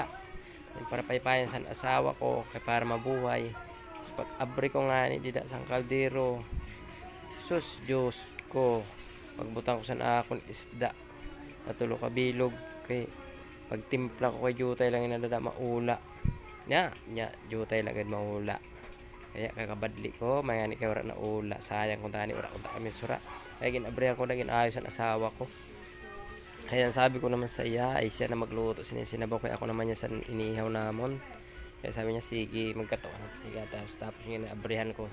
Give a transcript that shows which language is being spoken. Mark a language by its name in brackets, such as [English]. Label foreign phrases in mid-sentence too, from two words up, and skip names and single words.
[Hiligaynon] Para paypayan sa asawa ko kay para mabuhay. Pag abri ko nga ni dida sang kaldero, sus Diyos ko, pagbutang ko sa akong isda natulo ka bilog kay pagtimpla ko kay jutay lang inadada maula nya jutay lang gad maula kaya kakabadli ko mayani kay wala na ula sayang kung tani wala kami sura kaya ginabrihan ko na ginayos ang asawa ko. [Filipino] Ayan, sabi ko naman [Hiligaynon] sa iya ay siya na magluto sinisinabaw kay ako naman niya sa inihaw namon. [Filipino] Kaya sabi niya, sige, magkatawa na sige. Tapos yung inaabrihan ko.